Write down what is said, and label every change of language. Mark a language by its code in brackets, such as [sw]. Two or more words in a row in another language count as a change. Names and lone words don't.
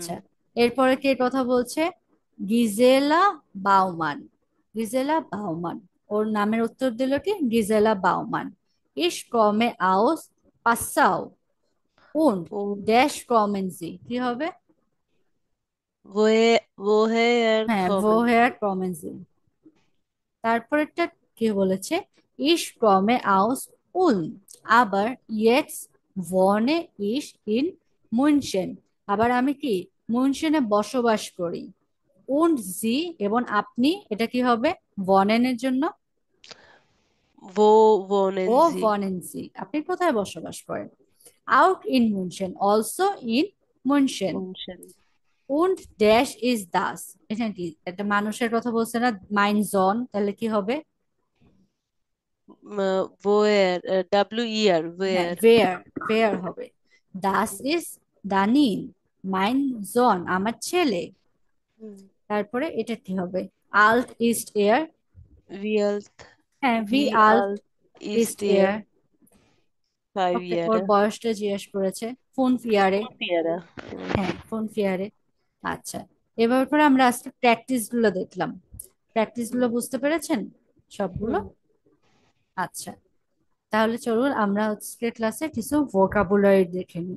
[bn] আচ্ছা, এরপরে কে কথা বলছে, গিজেলা বাউমান, গিজেলা বাউমান, ওর নামের উত্তর দিল কি গিজেলা বাউমান। [de] Ich komme aus Passau und Und [bn] ড্যাশ [de] kommen Sie, [bn] কি হবে, [de] woher [bn] হ্যাঁ, [de] kommen। woher kommen Sie? [bn] তারপরেরটা কি বলেছে? [de] Ich komme aus Ulm, aber jetzt wohne ich in München। [bn] আবার আমি কি মুনশনে বসবাস করি। [de] Und Sie [bn] এবং আপনি, এটা কি হবে wohnen এর জন্য? [de] Wo wohnen ও Sie? wohnen Sie, [bn] আপনি কোথায় বসবাস করেন? [de] Out in München, also in München। München। Und dash is das, [bn] এখানে কি একটা মানুষের কথা বলছে না, [de] mein Sohn, [bn] তাহলে কি হবে? [de] Woher, WER, [bn] হ্যাঁ, [en] where। [de] where হবে। das ist দানিন, mein Sohn [bn] আমার ছেলে। হুম। তারপরে এটা কি হবে? [de] alt ist er। Wie alt, [bn] হ্যাঁ, wie [de] wie alt alt ist ist er? er। 5 [bn] ওকে, ওর [de] Jahre। [bn] বয়সটা জিজ্ঞেস করেছে [de] fünf Jahre. 5 Jahre। [bn] হ্যাঁ, [de] fünf Jahre. [bn] আচ্ছা, এবার করে আমরা আজকে প্র্যাকটিস গুলো দেখলাম। প্র্যাকটিস হুম। গুলো বুঝতে পেরেছেন সবগুলো? হুম। আচ্ছা, তাহলে চলুন আমরা আজকে ক্লাসে কিছু ভোকাবুলারি দেখে নিই।